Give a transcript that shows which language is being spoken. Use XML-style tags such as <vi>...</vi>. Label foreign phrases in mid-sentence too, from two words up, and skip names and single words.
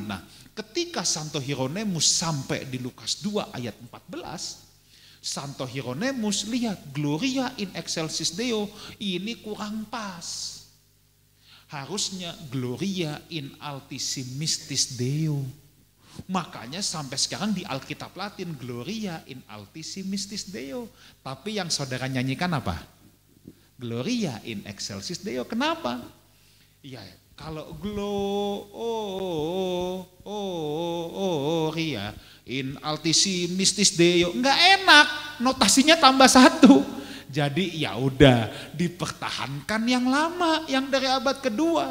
<id>Nah, ketika Santo Hieronymus sampai di Lukas 2 ayat 14, Santo Hieronymus lihat</id> <la>Gloria in excelsis Deo</la> <id>ini kurang pas.</id> <la>Harusnya Gloria in altissimistis Deo.</la> <id>Makanya sampai sekarang di Alkitab Latin</id> <la>Gloria in altissimistis Deo.</la> <id>Tapi yang saudara nyanyikan apa?</id> <la>Gloria in excelsis Deo.</la> <id>Kenapa? Ya, kalau</id> <la>Gloria in altissimistis Deo</la> <id>enggak enak, notasinya tambah 1. Jadi ya udah dipertahankan yang lama, yang dari abad kedua.</id>